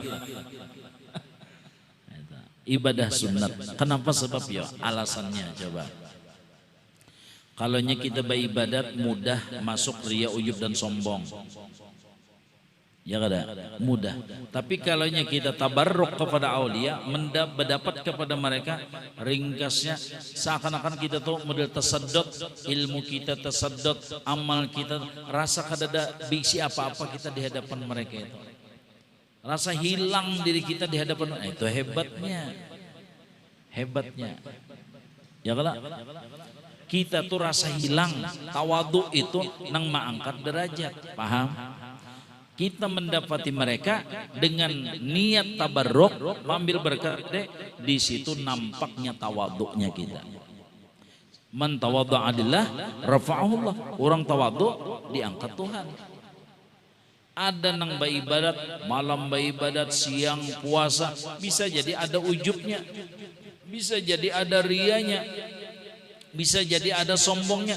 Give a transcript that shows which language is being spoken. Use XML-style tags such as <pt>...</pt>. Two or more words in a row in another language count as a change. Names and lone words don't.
<id>Ibadah sunat. Kenapa? Sebab ya alasannya coba. Kalaunya kita beribadat mudah masuk ria, ujub dan sombong.</id> <bjn>Ya kada mudah.</bjn> <id>Tapi kalaunya kita tabarruk kepada aulia, mendapat kepada mereka, ringkasnya seakan-akan kita tuh model tersedot, ilmu kita tersedot, amal kita, rasa kada ada bisi apa-apa kita di hadapan mereka itu. Rasa hilang diri kita di hadapan, itu hebatnya.</id> <bjn>Hebatnya. Ya kada? Kita tuh rasa hilang, tawadu itu nang mengangkat derajat, paham?</bjn> <id>Kita mendapati mereka dengan niat tabarruk, ambil berkat, di situ nampaknya tawaduknya kita.</id> <ar>Man tawaddu'a lillah rafa'ahullah.</ar> <id>Orang tawaduk diangkat Tuhan. Ada nang beribadat, malam beribadat, siang puasa, bisa jadi ada ujubnya, bisa jadi ada rianya, bisa jadi ada sombongnya.</id>